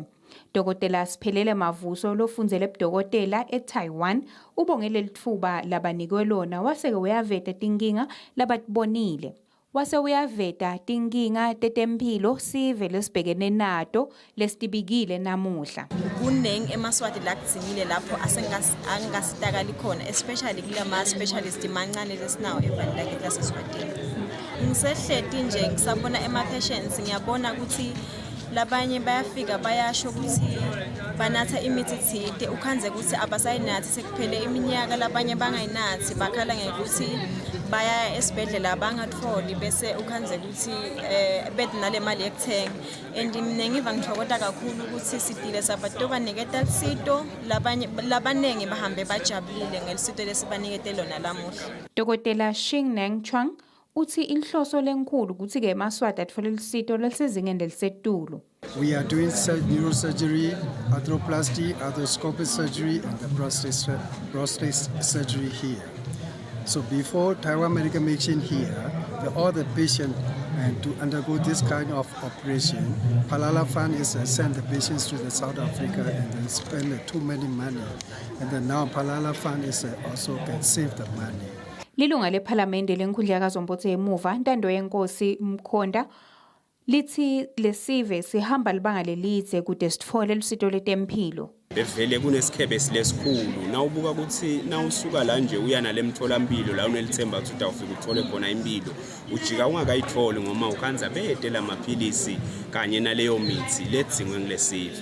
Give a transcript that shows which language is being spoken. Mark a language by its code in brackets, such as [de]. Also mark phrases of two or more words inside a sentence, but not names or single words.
[ss] Dokotela Siphelele Mavuso lofundzele ebudokotela eTaiwan ubongele litfuba labanikwe lona waseke uyaveta tinkinga labatibonile. Wase uyaveta tinkinga tetempilo sive lesibhekene nato lesitibikile namuhla. Kuneng eMaswati lakutsinile lapho angasitakali khona especially kulama specialist mancane lesinawo evandla laseSwatini. Ngisehleti nje ngisabona patients ngiyabona ukuthi labanye bayafika bayasho ukuthi banatha imithi ethile ukhanze ukuthi abasayinathi sekuphele iminyaka labanye bangayinathi bakhala ngekuthi baya esibhedlela bangatholi bese ukhanze ukuthi bedinale mali yekuthenga and mina ngiva ngithokoza kakhulu ukuthi sidile sabantu baniketa lisito labanenge bahambe bajabulile ngelisito lesibanikete lona lamuhla. Dokotela Shing Neng Chuang uthi inhloso lenkulu ukuthi ke eMaswati atfole lisito lesizingeni lelisetulu. [en] We are doing neurosurgery, arthroplasty, arthroscopic surgery and the prostate surgery here. So before Taiwan Medical Mission here, all the patients to undergo this kind of operation, Palala Fund is send the patients to the South Africa and then spend too many money. And then now Palala Fund is also can save the money. [ss] Lilunga lePhalamende lenkundla yakaZombotse emuva Ntando Yenkosi Mkhonda lithi lesive sihamba libanga lelitse kude sitfole lusito lwetempilo. Bevele kunesikhebe silesikhulu nawubuka ukuthi nawusuka la nje uya nalemtholampilo la unelithemba ukuthi utawufika uthole khona impilo ujika ungakayitholi ngoma ukhanza bede lamaphilisi kanye naleyo mithi ledzingwe ngilesive.